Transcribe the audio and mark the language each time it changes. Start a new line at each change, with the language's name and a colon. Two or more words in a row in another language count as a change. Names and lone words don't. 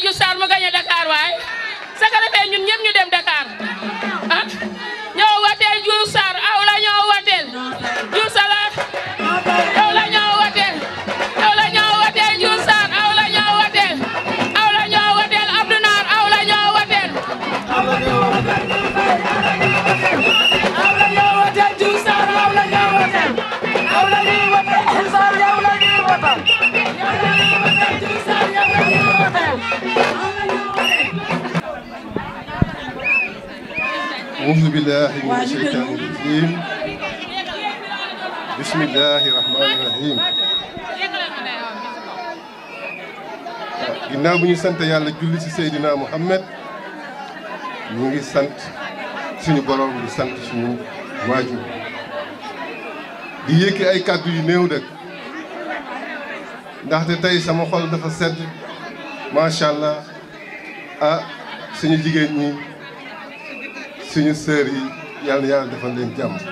Wolof: Diouf Sarr mu gañe Dakar waaye sa ka defee ñun ñëpp ñu dem Dakar ah ñoo wateel Diouf Sarr aw la ñoo wateel Diouf Sarr aw la ñoo wateel aw la ñoo wateel Diouf Sarr aw la ñoo wateel aw la ñoo wateel Abdou Nar aw la ñoo wateel aw la ñoo wateel Diouf Sarr aw la ñoo wateel aw la ñuy wateel Diouf Sarr yow la ñuy wateel Diouf Sarr yow la ñuy wateel
Arabic: أعوذ بالله من الشيطان الرجيم بسم الله الرحمن الرحيم
Wolof: ginnaaw bu ñu sant yàlla julli ci Seydina Mohamed ñu ngi sant suñu borom di sant suñu waajur di yëkki ay kàddu yu néew dëkk ndaxte tey sama xol dafa sedd
Arabic: ما شاء الله
Wolof: suñu jigéen ñi suñu sœur yi yàlla na yàlla defal leen jàmm